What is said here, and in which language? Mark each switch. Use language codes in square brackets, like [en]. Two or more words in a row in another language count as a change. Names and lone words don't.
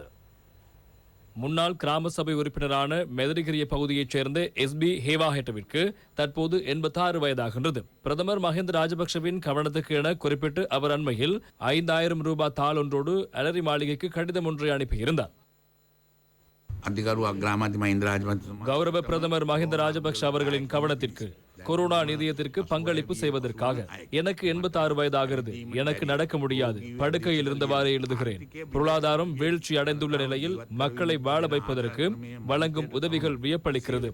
[ta] முன்னாள் கிராம சபை உறுப்பினரான மெதரிகிரிய பகுதியைச் சேர்ந்த SB ஹேவாஹெட்டவிற்கு தற்போது 86 வயதாகின்றது. பிரதமர் மஹிந்த ராஜபக்ஷவின் கவனத்துக்கு என குறிப்பிட்டு அவர் அண்மையில் 5000 ரூபாய் தாள் ஒன்றோடு அலரி மாளிகைக்கு கடிதம் ஒன்றை அனுப்பியிருந்தார். [si] අධිකරු අග්‍රාමාත්‍ය මහින්ද රාජපක්ෂ [ta] கௌரவ பிரதமர் மஹிந்த ராஜபக்ஷ அவர்களின் கவனத்திற்கு கொரோனா நிதியத்திற்கு பங்களிப்பு செய்வதற்காக எனக்கு 86 வயதாகிறது. எனக்கு நடக்க முடியாது. படுக்கையில் இருந்தவாறே எழுதுகிறேன். பொருளாதாரம் வீழ்ச்சி அடைந்துள்ள நிலையில் மக்களை வாழ வைப்பதற்கு வழங்கும் உதவிகள் வியப்பளிக்கிறது.